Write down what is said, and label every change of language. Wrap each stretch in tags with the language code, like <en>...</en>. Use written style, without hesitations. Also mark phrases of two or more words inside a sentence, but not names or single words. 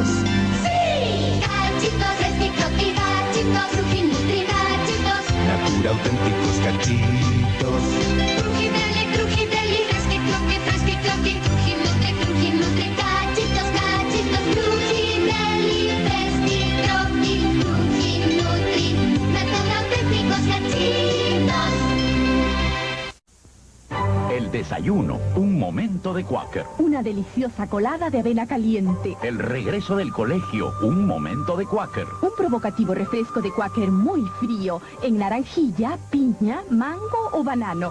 <es>¡Sí! Cachitos, Resticroqui, gachitos, Crujinutri, gachitos. Natura auténticos cachitos. Crujideli, Resticroqui, Fresquicroqui, Crujinutri, gachitos, gachitos. Crujideli, Resticroqui, Crujinutri, natura auténticos gachitos. El desayuno, un momento de Quaker. Una deliciosa colada de avena caliente. El regreso del colegio, un momento de Quaker. Un provocativo refresco de Quaker muy frío, en naranjilla, piña, mango o banano.</es>